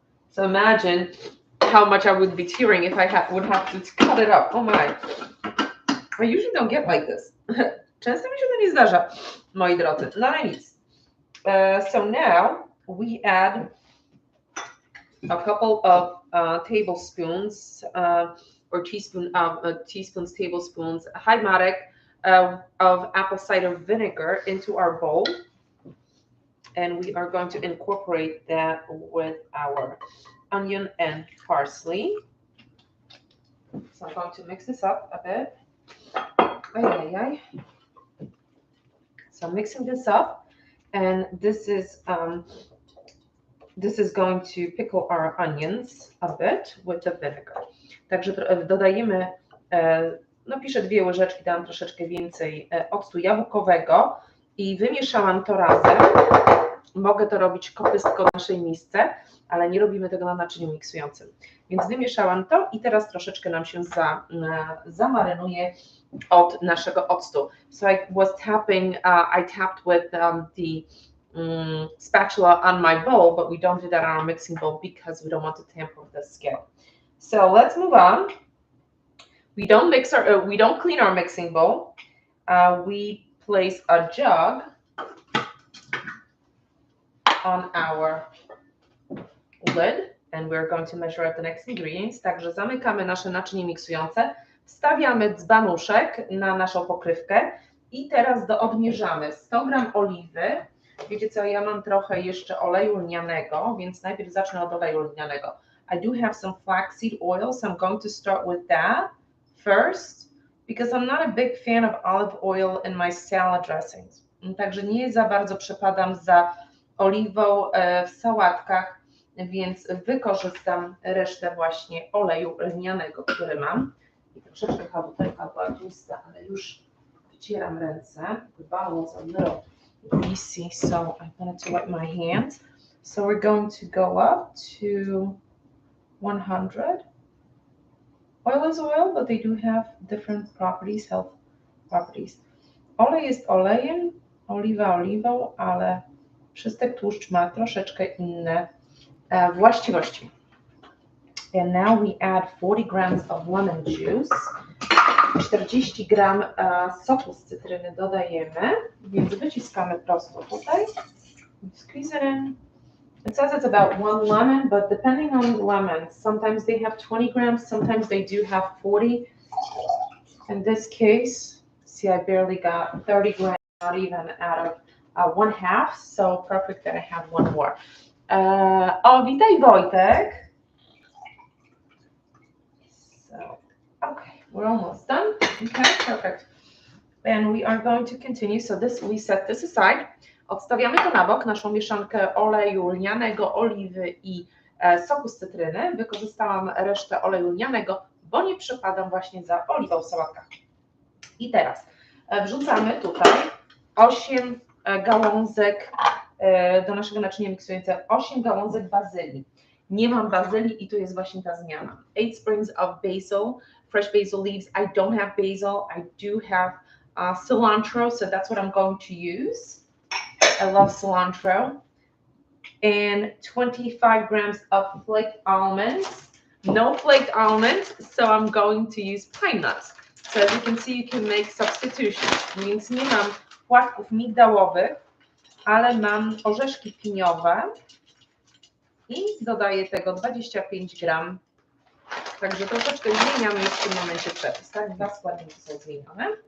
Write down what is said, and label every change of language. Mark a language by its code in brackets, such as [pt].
[en] So imagine how much I would be tearing if I would have to cut it up. Oh my! I usually don't get like this. [pl] Często mi się to nie zdarza, moi drodzy. No ale nic. [en] So now we add a couple of tablespoons or teaspoons, tablespoons, hymatic of apple cider vinegar into our bowl. And we are going to incorporate that with our onion and parsley. So I'm going to mix this up a bit. So mixing this up, and this is going to pickle our onions a bit with the vinegar. [pl] Także dodajemy, no piszę 2 łyżeczki, dałam troszeczkę więcej octu jabłkowego i wymieszałam to razem. Mogę to robić kopystką w naszej misce, ale nie robimy tego na naczyniu miksującym. Więc wymieszałam to i teraz troszeczkę nam się zamarynuje od naszego octu. [en] So I was tapping, I tapped with the spatula on my bowl, but we don't do that on our mixing bowl because we don't want to tamper with the skin. So let's move on. We don't clean our mixing bowl. We place a jug on our lid and we're going to measure out the next ingredients. [pl] Także zamykamy nasze naczynie miksujące, wstawiamy dzbanuszek na naszą pokrywkę i teraz odmierzamy 100 gram oliwy. Wiecie co, ja mam trochę jeszcze oleju lnianego, więc najpierw zacznę od oleju lnianego. [en] I do have some flaxseed oil, so I'm going to start with that first because I'm not a big fan of olive oil in my salad dressings. [pl] Także nie za bardzo przepadam za oliwą w sałatkach, więc wykorzystam resztę właśnie oleju lnianego, który mam. I troszeczkę ta butelka była tłusta, ale już wycieram ręce. [en] The bottle was a little greasy, so I wanted to wipe my hands. So we're going to go up to 100. Oil is oil, but they do have different properties, health properties. [pl] Olej jest olejem, oliwa oliwą, ale przystek tłuszcz ma troszeczkę inne właściwości. [en] And now we add 40 grams of lemon juice. [pl] 40 gram soku z cytryny dodajemy, więc wyciskamy prosto tutaj. [en] Squeeze it in. It says it's about 1 lemon, but depending on the lemons, sometimes they have 20 grams, sometimes they do have 40. In this case, see, I barely got 30 grams, not even out of 1/2, so perfect that I have 1 more. [pl] Witaj Wojtek. [en] So, okay, we're almost done. Okay, perfect. And we are going to continue. So we set this aside. [pl] Odstawiamy to na bok, naszą mieszankę oleju lnianego, oliwy i soku z cytryny. Wykorzystałam resztę oleju lnianego, bo nie przepadam właśnie za oliwą w sałatkach. I teraz wrzucamy tutaj 8 gałązek do naszego naczynia miksującego, 8 gałązek bazylii. Nie mam bazylii i tu jest właśnie ta zmiana. [en] 8 sprigs of basil, fresh basil leaves. I don't have basil. I do have cilantro, so that's what I'm going to use. I love cilantro. And 25 grams of flaked almonds. No flaked almonds, so I'm going to use pine nuts. So as you can see, you can make substitutions. [pl] Więc nie mam płatków migdałowych, ale mam orzeszki piniowe i dodaję tego 25 gram. Także troszeczkę zmieniamy już w tym momencie przepis. Tak? 2 składniki są zmienione.